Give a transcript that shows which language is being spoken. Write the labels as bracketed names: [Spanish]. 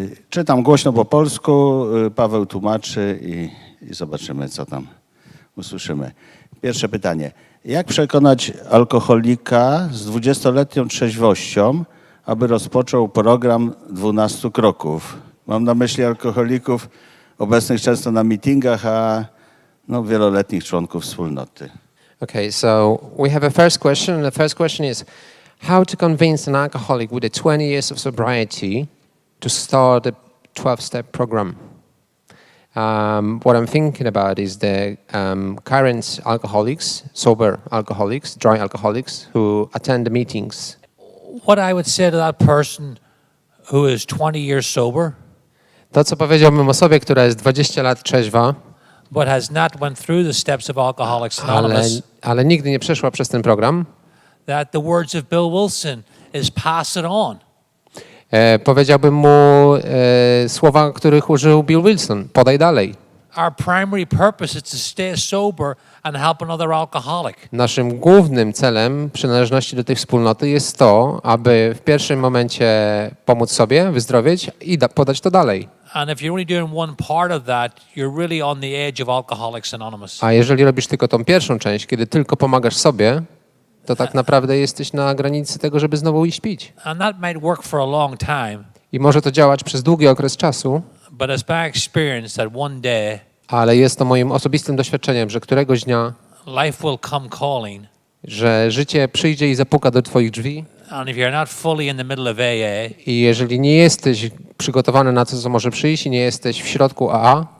[Polish] Czytam głośno po polsku, Paweł tłumaczy i zobaczymy, co tam usłyszymy. Pierwsze pytanie. Jak przekonać alkoholika z 20-letnią trzeźwością, aby rozpoczął program 12 kroków? Mam na myśli alkoholików obecnych często na meetingach, a wieloletnich członków wspólnoty. [English] Okay, so we have a first question, and the first question is how to convince an alcoholic with 20 years of sobriety to start a 12-step program. What I'm thinking about is the current alcoholics, sober alcoholics, dry alcoholics who attend the meetings. What I would say to that person who is 20 years sober, [Polish] To, co powiedziałbym osobie, która jest 20 lat trzeźwa, [English] but has not went through the steps of Alcoholics Anonymous, [Polish] ale nigdy nie przeszła przez ten program, [English] that the words of Bill Wilson is pass it on. [Polish] Powiedziałbym mu słowa, których użył Bill Wilson. Podaj dalej. [English] Our primary purpose is to stay sober and help another alcoholic. [Polish] Naszym głównym celem przynależności do tej wspólnoty jest to, aby w pierwszym momencie pomóc sobie, wyzdrowieć i podać to dalej. [English] And if you're only doing one part of that, you're really on the edge of Alcoholics Anonymous. [Polish] A jeżeli robisz tylko tą pierwszą część, kiedy tylko pomagasz sobie, to tak naprawdę jesteś na granicy tego, żeby znowu iść pić. [English] And that might work for a long time. [Polish] I może to działać przez długi okres czasu, [English] But it's my experience that one day [Polish] ale jest to moim osobistym doświadczeniem, że któregoś dnia, [English] life will come calling. [Polish] że życie przyjdzie i zapuka do twoich drzwi [English] And if you're not fully in the middle of AA, [Polish] i jeżeli nie jesteś przygotowany na to, co może przyjść i nie jesteś w środku AA,